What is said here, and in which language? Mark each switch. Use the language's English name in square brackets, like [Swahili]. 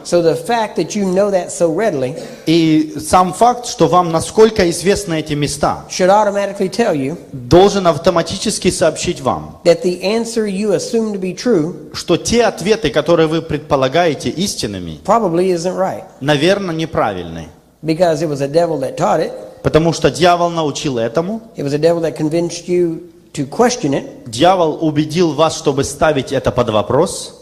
[English] So the fact that you know that so readily [Russian] И сам факт, что вам насколько известны эти места, [English] should automatically tell you [Russian] должен автоматически сообщить вам, [English] that the answer you assume to be true [Russian] что те ответы, которые вы предполагаете истинными, [English] probably isn't right, [Russian] наверное, неправильны. [English] because it was a devil that taught it. [Russian] Потому что дьявол научил этому, [English] It was a devil that convinced you to question it, [Russian] дьявол убедил вас, чтобы ставить это под вопрос,